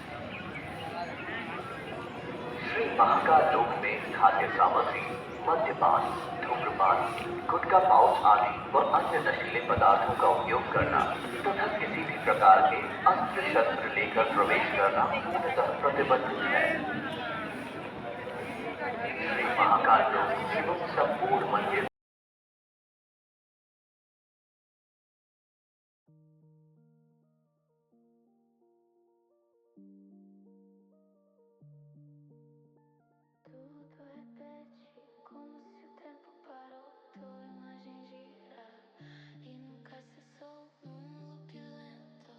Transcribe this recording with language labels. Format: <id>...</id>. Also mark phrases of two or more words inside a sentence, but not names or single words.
<hi>श्री महाकाल लोक में खाद्य सामग्री, मद्यपान, धूम्रपान, गुटखा पाउच आदि व अन्य नशीले पदार्थों का उपयोग करना तथा किसी भी प्रकार के अस्त्र शस्त्र लेकर प्रवेश करना पूर्णतः प्रतिबंधित है। श्री महाकाल लोक एवं संपूर्ण मंदिर</hi> <pt>Tudo repete como se o tempo parou. Tua imagem gira e nunca cessou num loop lento.</pt>